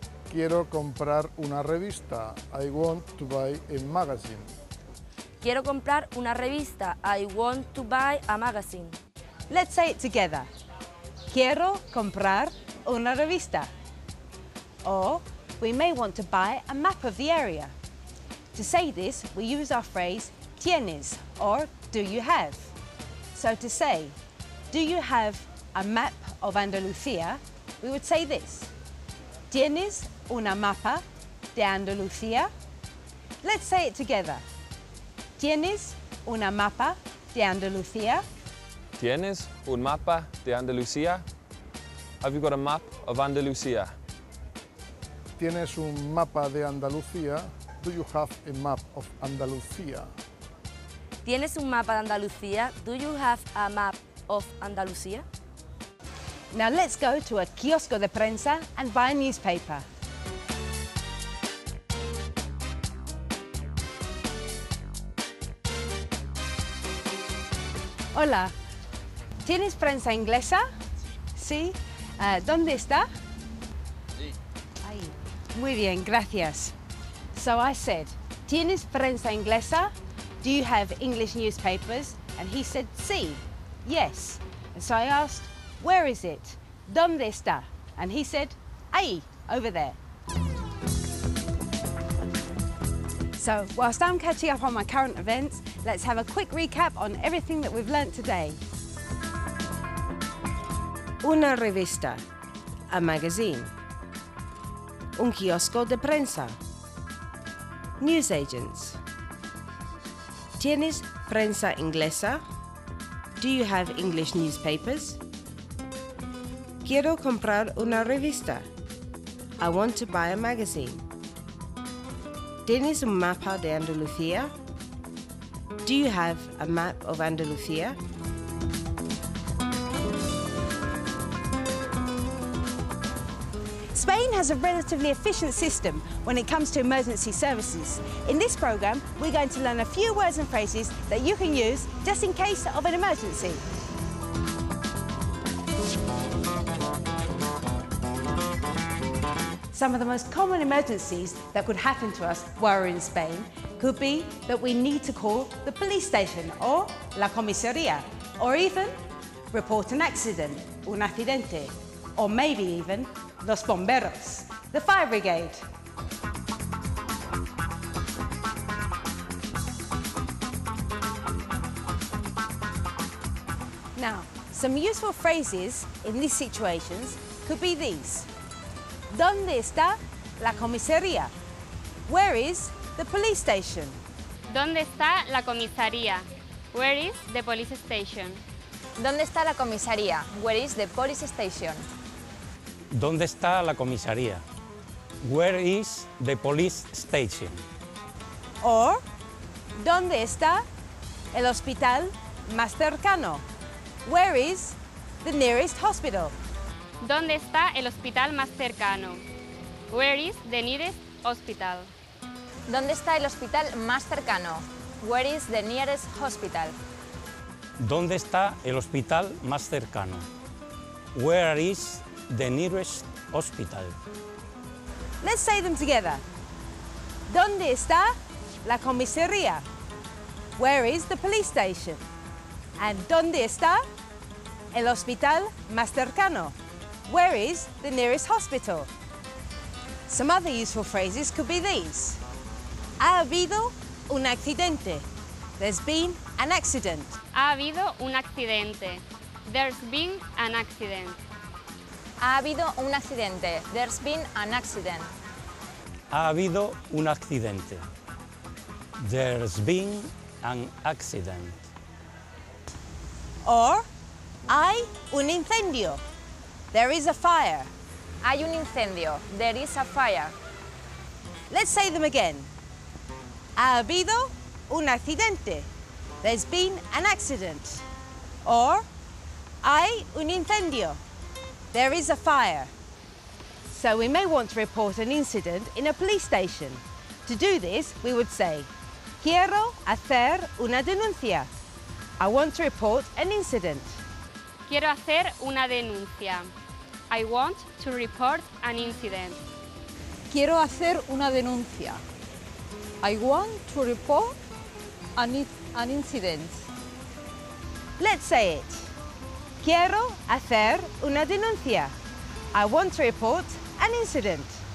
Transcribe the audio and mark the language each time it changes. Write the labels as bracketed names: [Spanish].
[Spanish] Quiero comprar una revista. [English] I want to buy a magazine. [Spanish] Quiero comprar una revista. [English] I want to buy a magazine. Let's say it together. [Spanish] Quiero comprar una revista. [English] Or we may want to buy a map of the area. To say this, we use our phrase tienes or do you have. So to say, do you have a map of Andalucía, we would say this: [Spanish] ¿Tienes una mapa de Andalucía? [English] Let's say it together. [Spanish] ¿Tienes una mapa de Andalucía? ¿Tienes un mapa de Andalucía? [English] Have you got a map of Andalucía? [Spanish] ¿Tienes un mapa de Andalucía? [English] Do you have a map of Andalucía? [Spanish] ¿Tienes un mapa de Andalucía? [English] Do you have a map of Andalucía? Now let's go to a [Spanish] kiosco de prensa [English] and buy a newspaper. [Spanish] Hola, ¿tienes prensa inglesa? Sí. ¿Dónde está? Sí. Ahí. Muy bien, gracias. [English] So I said, [Spanish] ¿Tienes prensa inglesa? [English] Do you have English newspapers? And he said, sí, yes. And so I asked, where is it? [Spanish] ¿Dónde está? [English] And he said, ahí, over there. So, whilst I'm catching up on my current events, let's have a quick recap on everything that we've learnt today. [Spanish] Una revista, [English] a magazine. [Spanish] Un kiosco de prensa. [English] Newsagents. [Spanish] ¿Tienes prensa inglesa? [English] Do you have English newspapers? [Spanish] Quiero comprar una revista. [English] I want to buy a magazine. [Spanish] ¿Tienes un mapa de Andalucía? [English] Do you have a map of Andalucía? Spain has a relatively efficient system when it comes to emergency services. In this programme, we're going to learn a few words and phrases that you can use just in case of an emergency. Some of the most common emergencies that could happen to us while we're in Spain could be that we need to call the police station or [Spanish] la comisaría, [English] or even report an accident, [Spanish] un accidente, [English] or maybe even [Spanish] los bomberos, [English] the fire brigade. Now, some useful phrases in these situations could be these. [Spanish] ¿Dónde está la comisaría? [English] Where is the police station? [Spanish] ¿Dónde está la comisaría? [English] Where is the police station? [Spanish] ¿Dónde está la comisaría? [English] Where is the police station? [Spanish] ¿Dónde está la comisaría? [English] Where is the police station? [Spanish] Or, ¿dónde está el hospital más cercano? [English] Where is the nearest hospital? [Spanish] ¿Dónde está el hospital más cercano? [English] Where is the nearest hospital? [Spanish] ¿Dónde está el hospital más cercano? [English] Where is the nearest hospital? [Spanish] ¿Dónde está el hospital más cercano? [English] Where is the nearest hospital? Let's say them together. [Spanish] ¿Dónde está la comisaría? [English] Where is the police station? And [Spanish] ¿dónde está el hospital más cercano? [English] Where is the nearest hospital? Some other useful phrases could be these. [Spanish] Ha habido un accidente. [English] There's been an accident. [Spanish] Ha habido un accidente. [English] There's been an accident. [Spanish] Ha habido un accidente. [English] There's been an accident. [Spanish] Ha habido un accidente. [English] There's been an accident. Or, [Spanish] hay un incendio. [English] There is a fire. [Spanish] Hay un incendio. [English] There is a fire. Let's say them again. [Spanish] Ha habido un accidente. [English] There's been an accident. Or, [Spanish] hay un incendio. [English] There is a fire. So we may want to report an incident in a police station. To do this, we would say, [Spanish] quiero hacer una denuncia. [English] I want to report an incident. [Spanish] Quiero hacer una denuncia. [English] I want to report an incident. [Spanish] Quiero hacer una denuncia. [English] I want to report an incident. Let's say it. [Spanish] Quiero hacer una denuncia. [English] I want to report an incident.